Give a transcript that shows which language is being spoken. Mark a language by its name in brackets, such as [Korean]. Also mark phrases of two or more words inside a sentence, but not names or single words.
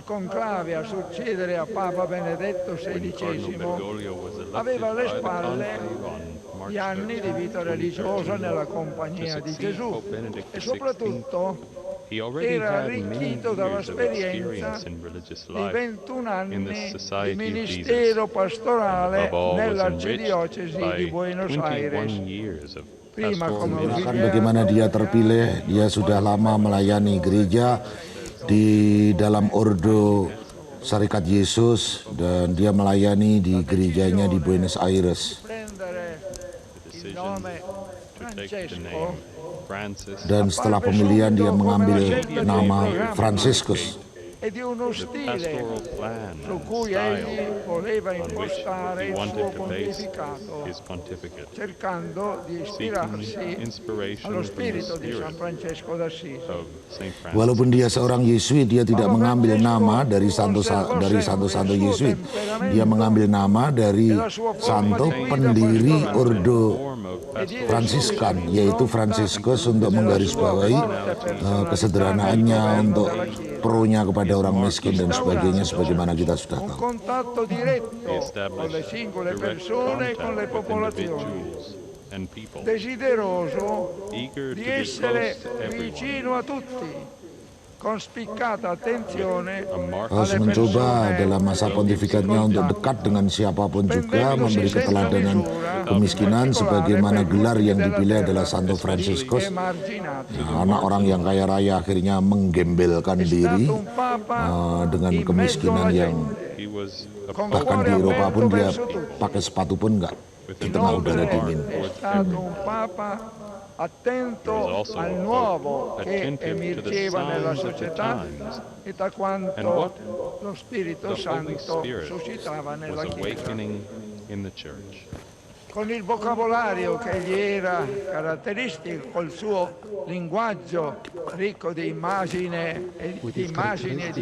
[Italian] conclave a succedere a Papa Benedetto XVI, aveva alle spalle gli anni di vita religiosa nella compagnia di Gesù e soprattutto era arricchito dall'esperienza di 21 anni di ministero pastorale nell'arcidiocesi di Buenos Aires. [Indonesian] Bagaimana dia terpilih, dia sudah lama melayani gereja di dalam Ordo Syarikat Yesus, dan dia melayani di gerejanya di Buenos Aires. Dan setelah pemilihan dia mengambil nama Franciscus. [Italian] E di uno stile su cui egli voleva impostare il suo pontificato, cercando di ispirarsi allo spirito di San Francesco d'Assisi. [Indonesian] Walaupun dia seorang Yesuit, dia tidak mengambil nama dari santo Yesuit. Dia mengambil nama dari santo pendiri Ordo Fransiskan, yaitu Franciscus, untuk menggarisbawahi kesederhanaannya, untuk pro-nya kepada orang miskin dan sebagainya, sebagaimana kita sudah tahu. [Italian] Contatto diretto con le singole persone e con le popolazioni, desideroso di essere vicino a tutti, con spiccata attenzione [Indonesian] harus mencoba dalam masa pontifikatnya untuk dekat dengan siapapun juga, memberi keteladanan kemiskinan, sebagaimana gelar yang dipilih adalah Santo Franciscus. Anak orang yang kaya raya akhirnya menggembelkan diri dengan kemiskinan yang bahkan di Eropa pun dia pakai sepatu pun enggak di tengah udara dingin. [Italian] Attento al nuovo che emergeva nella società e da quanto lo Spirito Santo suscitava nella Chiesa. Con il vocabolario che gli era caratteristico, col suo linguaggio ricco di immagini e di